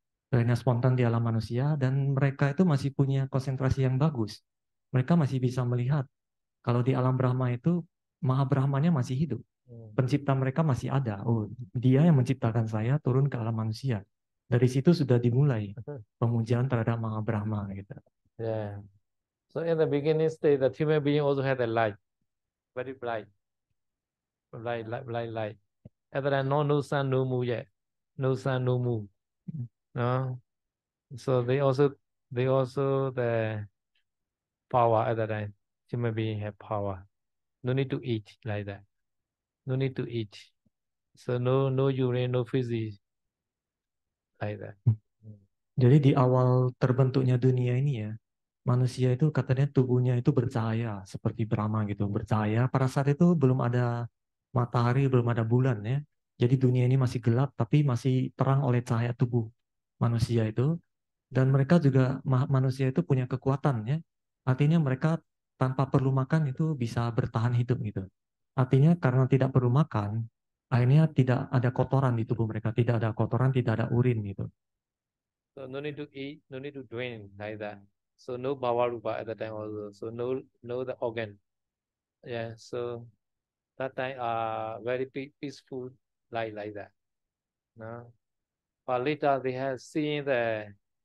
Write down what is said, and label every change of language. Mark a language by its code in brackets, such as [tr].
[id] Terlahirnya spontan di alam manusia dan mereka itu masih punya konsentrasi yang bagus. Mereka masih bisa melihat kalau di alam Brahma itu Maha Brahmanya masih hidup. Pencipta mereka masih ada. Oh, dia yang menciptakan saya turun ke alam manusia. Dari situ sudah dimulai pemujaan terhadap Maha Brahma gitu. [en] Yeah. So in the beginning stage, the human being also had a light, very bright, light. At that time, no sun, no moon yet, no sun, no moon. No. So they also the power at that time. Human being have power. No need to eat like that. No need to eat. So no urine, no physics like that. [id] Jadi di awal terbentuknya dunia ini ya, manusia itu katanya tubuhnya itu bercahaya seperti Brahma gitu, bercahaya. Pada saat itu belum ada matahari, belum ada bulan ya. Jadi dunia ini masih gelap tapi masih terang oleh cahaya tubuh manusia itu. Dan mereka juga manusia itu punya kekuatan ya. Artinya mereka tanpa perlu makan itu bisa bertahan hidup gitu. Artinya karena tidak perlu makan, akhirnya tidak ada kotoran di tubuh mereka, tidak ada kotoran, tidak ada urin gitu. [en] So no need to eat, no need to drink like that. So no bhava-rupa at that time also. So no the organ. Yeah. So that time very peaceful like that. No. But later they have seen the